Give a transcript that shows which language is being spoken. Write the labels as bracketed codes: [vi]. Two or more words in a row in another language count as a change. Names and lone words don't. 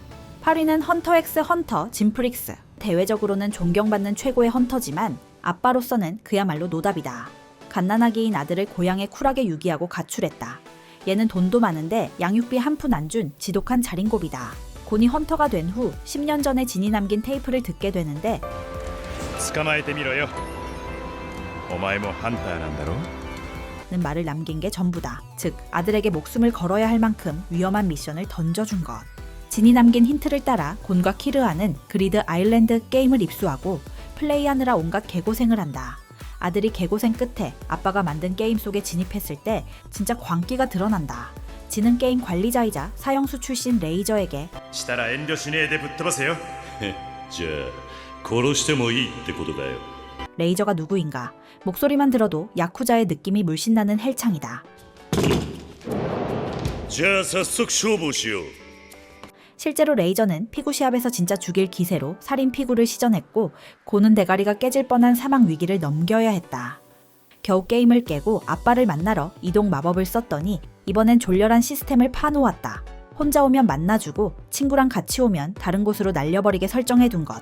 [ko] 8위는 헌터 엑스 헌터 짐프릭스. 대외적으로는 존경받는 최고의 헌터지만 아빠로서는 그야말로 노답이다. 갓난아기인 아들을 고향에 쿨하게 유기하고 가출했다. 얘는 돈도 많은데 양육비 한 푼 안 준 지독한 자린고비다. 곤이 헌터가 된 후 10년 전에 진이 남긴 테이프를 듣게 되는데 [ja] 捕まえてみろよ。お前もハンターなんだろ? [ko] 는 말을 남긴 게 전부다. 즉 아들에게 목숨을 걸어야 할 만큼 위험한 미션을 던져준 것. 진이 남긴 힌트를 따라 곤과 키르아는 그리드 아일랜드 게임을 입수하고 플레이하느라 온갖 개고생을 한다. 아들이 개고생 끝에 아빠가 만든 게임 속에 진입했을 때 진짜 광기가 드러난다. 지는 게임 관리자이자 사형수 출신 레이저에게 [ja] したら遠慮しねえでぶっ飛ばせよ。じゃあ殺してもいいってことだよ。 [ko] 레이저가 누구인가? 목소리만 들어도 야쿠자의 느낌이 물씬 나는 헬창이다. [ja] じゃあ早速勝負をしよう。 [ko] 실제로 레이저는 피구 시합에서 진짜 죽일 기세로 살인 피구를 시전했고 고는 대가리가 깨질 뻔한 사망 위기를 넘겨야 했다. 겨우 게임을 깨고 아빠를 만나러 이동 마법을 썼더니 이번엔 졸렬한 시스템을 파놓았다. 혼자 오면 만나주고 친구랑 같이 오면 다른 곳으로 날려버리게 설정해둔 것.